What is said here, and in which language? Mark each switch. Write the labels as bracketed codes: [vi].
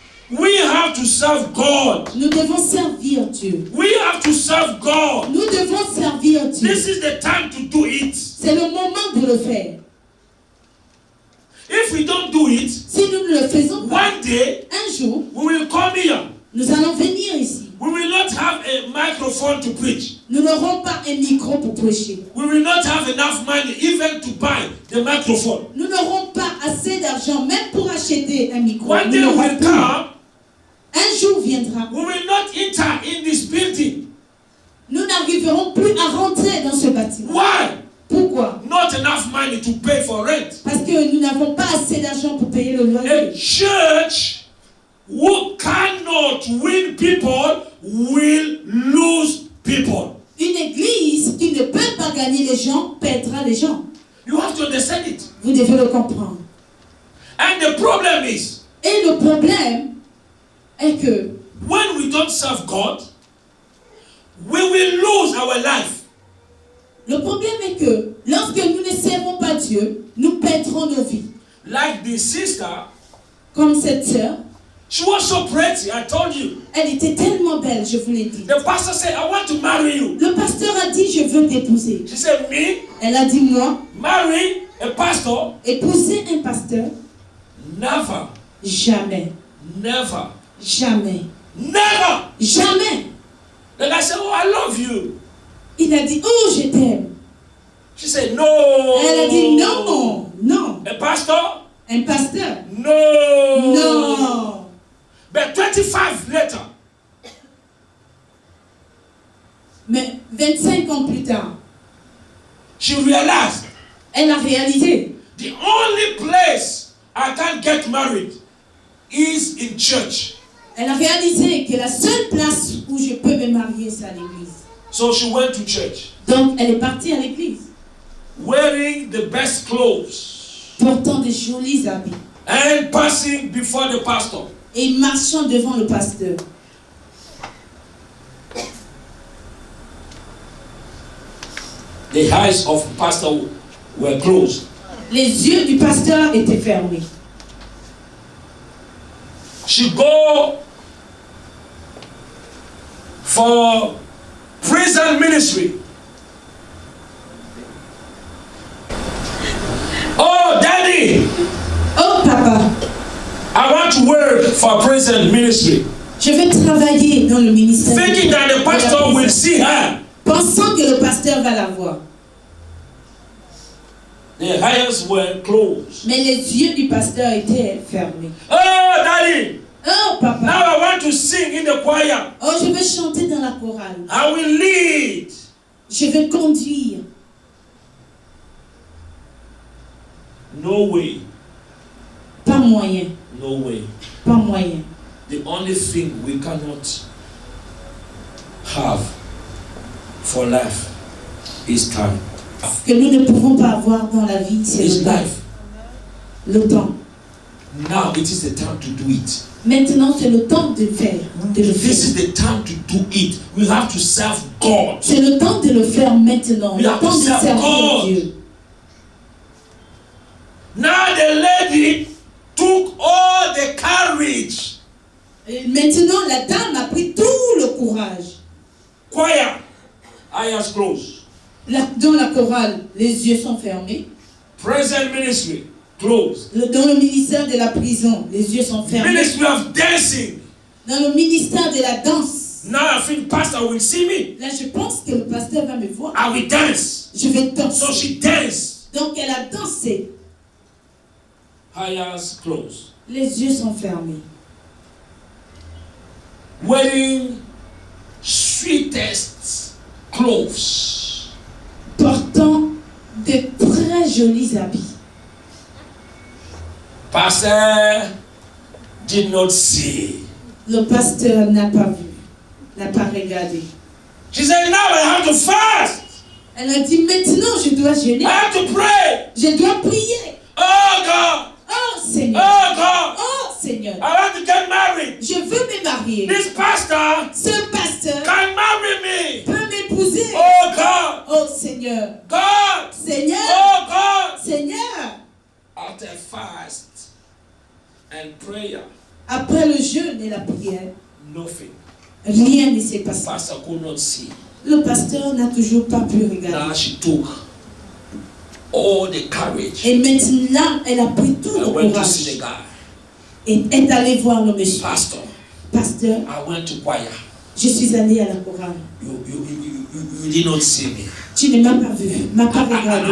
[en] We have to serve God. [fr] Nous devons servir Dieu. [en] We have to serve God. [fr] Nous devons servir Dieu. [en] This is the time to do it. [fr] C'est le moment de le faire. [en] If we don't do it, [fr] Si nous ne le faisons pas, [en] one day [fr] un jour, [en] we will come here. [fr] nous allons venir ici. [en] We will not have a microphone to preach. [fr] Nous n'aurons pas un micro pour prêcher. [en] We will not have enough money even to buy the microphone. [fr] Nous n'aurons pas assez d'argent même pour acheter un micro. [en] One day [fr] Nous n'aurons [en] will [fr] pas. [en] come, [fr] Un jour viendra. [en] we will not enter in this building. [fr] Nous n'arriverons plus à rentrer dans ce bâtiment. [en] Why? [fr] Pourquoi? [en] Not enough money to pay for rent. [fr] Parce que nous n'avons pas assez d'argent pour payer le [en] A [fr] loyer. [en] church who cannot win people will lose people. [fr] Une église qui ne peut pas gagner les gens perdra les gens. [en] You have to understand it. [fr] Vous devez le comprendre. [en] And the problem is, [fr] Et le problème est que [en] when we don't serve God, we will lose our life. [fr] le problème est que lorsque nous ne servons pas Dieu, nous perdrons nos vies. [en] Like the sister [fr] comme cette sœur. [en] She was so pretty, I told you. [fr] Elle était tellement belle, je vous l'ai dit. [en] The pastor said, I want to marry you. [fr] Le pasteur a dit, je veux t'épouser. [en] She said, me? [fr] Elle a dit, moi, [en] Marry a pastor? [fr] épouser un pasteur, [en] Never. [fr] jamais, [en] Never. [fr] jamais, [en] Never. [fr] jamais. [en] The guy said, oh, I love you. [fr] Il a dit, oh, je t'aime. [en] She said, no. [fr] Elle a dit, non, non. [en] A pastor? [fr] Un pasteur? [en] No. [fr] Non. [en] But 25 later, [fr] Mais 25 ans plus tard, [en] she realized [fr] elle a réalisé, [en] the only place I can get married is in church. [fr] elle a réalisé que la seule place où je peux me marier, c'est à l'église. [en] So she went to church, [fr] Donc, elle est partie à l'église, [en] wearing the best clothes [fr] portant des jolis habits [en] and passing before the pastor. [fr] et marchant devant le pasteur. [en] The eyes of the pastor were closed. [fr] Les yeux du pasteur étaient fermés. [en] She go for prison ministry. Oh, daddy, [fr] Oh, papa, [en] I want to work for prison ministry. [fr] je vais travailler dans le ministère. [en] Thinking that the pastor will see her. [fr] Pensant que le pasteur va la voir. [en] The eyes were closed. [fr] Mais les yeux du pasteur étaient fermés. [en] Oh, daddy, [fr] Oh, papa. [en] now I want to sing in the choir. [fr] Oh, je vais chanter dans la chorale. [en] I will lead. [fr] Je vais conduire. [en] No way. [fr] Pas moyen. [en] No way. [fr] Pas moyen. [en] The only thing we cannot have for life is time. [fr] Ce que nous ne pouvons pas avoir dans la vie, c'est [en] It's [fr] le temps. [en] life. [fr] Le temps. [en] Now it is the time to do it. [fr] Maintenant, c'est le temps de faire. De le [en] This is [fr] faire. [en] the time to do it. We have to serve God. [fr] C'est le temps de le faire maintenant. [en] We [fr] Le [en] have [fr] temps [en] to [fr] de [en] serve [fr] servir [en] God. [fr] Dieu. [en] Now the lady took all the courage. [fr] Et maintenant, la dame a pris tout le courage. [en] Choir, eyes closed. [fr] Dans la chorale, les yeux sont fermés. [en] Prison ministry, closed. [fr] Dans le ministère de la prison, les yeux sont fermés. [en] Ministry of dancing. [fr] Dans le ministère de la danse, [en] Now I think pastor will see me. [fr] là, je pense que le pasteur va me voir. [en] I will dance. [fr] Je vais [en] So [fr] danser. [en] she danced. [fr] Donc, elle a dansé. [en] Eyes closed. [fr] Les yeux sont fermés. [en] Wearing sweetest clothes. [fr] Portant de très jolis habits. [en] Pastor did not see. [fr] Le pasteur n'a pas vu, n'a pas regardé. [en] She said, now I have to fast. [fr] Elle a dit, maintenant je dois jeûner. [en] I have to pray. [fr] Je dois prier. [en] Oh God. [fr] Oh Seigneur. [en] Oh God. [fr] Oh Seigneur. [en] I want to get married. [fr] Je veux me marier. [en] This pastor [fr] Ce pasteur [en] can marry me. [fr] peut m'épouser. [en] Oh God. [fr] Oh Seigneur. [en] God. [fr] Seigneur. [en] Oh God. [fr] Seigneur. [en] After fast and prayer, [fr] Après le jeûne et la prière, [en] nothing. [fr] rien ne s'est passé. [en] Pastor could not see. [fr] Le pasteur n'a toujours pas pu [en] Now [fr] regarder. [en] she took all the courage. [fr] Et maintenant, elle a pris tout [en] I [fr] le [en] went to see the [fr] courage [en] guy. [fr] et est allée voir le monsieur. [en] Pastor, [fr] Pasteur, [en] I went to choir. [fr] je suis allée à la chorale. [en] You did not see me. [fr] Tu ne m'as pas vu, m'as pas regardé.